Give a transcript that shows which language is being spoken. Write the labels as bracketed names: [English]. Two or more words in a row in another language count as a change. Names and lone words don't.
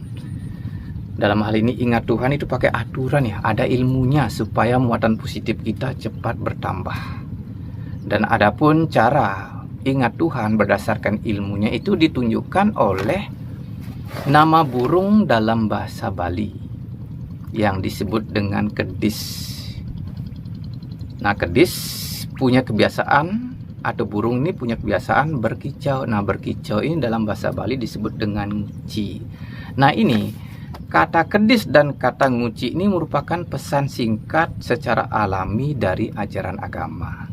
[Indonesian] Dalam hal ini ingat Tuhan itu pakai aturan ya, ada ilmunya supaya muatan positif kita cepat bertambah. Dan adapun cara ingat Tuhan berdasarkan ilmunya itu ditunjukkan oleh nama burung dalam bahasa Bali yang disebut dengan kedis. Nah, kedis punya kebiasaan, atau burung ini punya kebiasaan berkicau. Nah, berkicau ini dalam bahasa Bali disebut dengan nguci. Nah, ini kata kedis dan kata nguci ini merupakan pesan singkat secara alami dari ajaran agama.